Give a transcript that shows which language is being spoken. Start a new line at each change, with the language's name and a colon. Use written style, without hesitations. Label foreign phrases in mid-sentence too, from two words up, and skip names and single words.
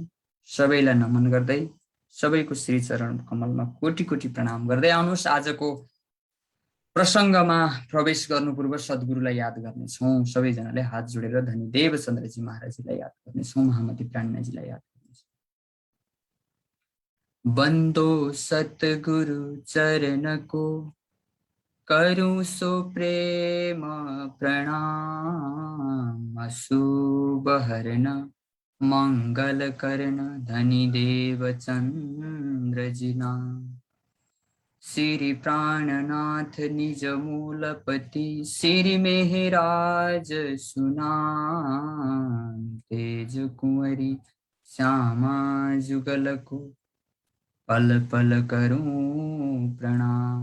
Nepali: सबैलाई नमन गर्दै सबैको श्री चरण कमलमा कोटी कोटी प्रणाम गर्दै आउनुहोस् आजको प्रसङ्गमा प्रवेश गर्नु पूर्व सद्गुरुलाई याद गर्नेछौँ। सबैजनाले हात जोडेर धनी देवचन्द्रजी महाराजजीलाई याद गर्नेछौँ, महामती प्राणनाथजीलाई याद गर्नेछौँ।
Hindi: बन्दो सतगुरु चरणको करूं सो प्रेम प्रणाम, अशुभ हरण मंगल करण धनी देवचन्द्रजी नाम। श्री प्राणनाथ निज मूलपति श्री मेहराज सुनाम, तेज कुंवरी श्यामा जुगल को पल पल करूं प्रणाम।